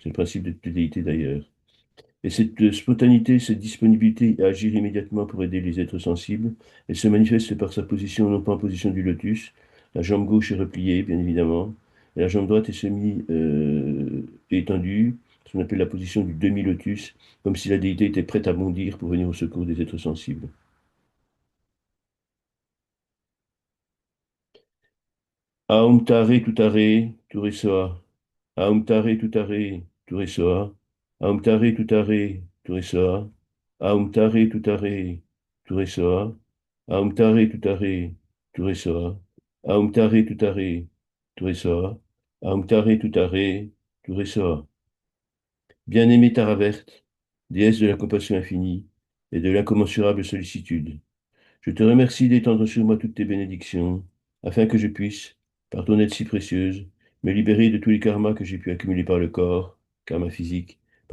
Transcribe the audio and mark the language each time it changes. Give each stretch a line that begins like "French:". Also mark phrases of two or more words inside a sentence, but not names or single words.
French: C'est le principe de toute déité d'ailleurs. Et cette spontanéité, cette disponibilité à agir immédiatement pour aider les êtres sensibles, elle se manifeste par sa position, non pas en position du lotus. La jambe gauche est repliée, bien évidemment, et la jambe droite est étendue, ce qu'on appelle la position du demi-lotus, comme si la déité était prête à bondir pour venir au secours des êtres sensibles.
Sanskrit: ॐ तारे तुतारे तुरेसोअ. ॐ तारे तुतारे तुरेसोअ। ॐ तारे तुतारे तुरेसोअ. ॐ तारे तुतारे तुरेसोअ. ॐ तारे तुतारे तुरेसोअ। ॐ तारे तुतारे तुरेसोअ. ॐ तारे तुतारे तुरेसोअ.
French: Bien-aimée Taraverte, déesse de la compassion infinie et de l'incommensurable sollicitude. Je te remercie d'étendre sur moi toutes tes bénédictions, afin que je puisse, par ton aide si précieuse, me libérer de tous les karmas que j'ai pu accumuler par le corps, karma physique, par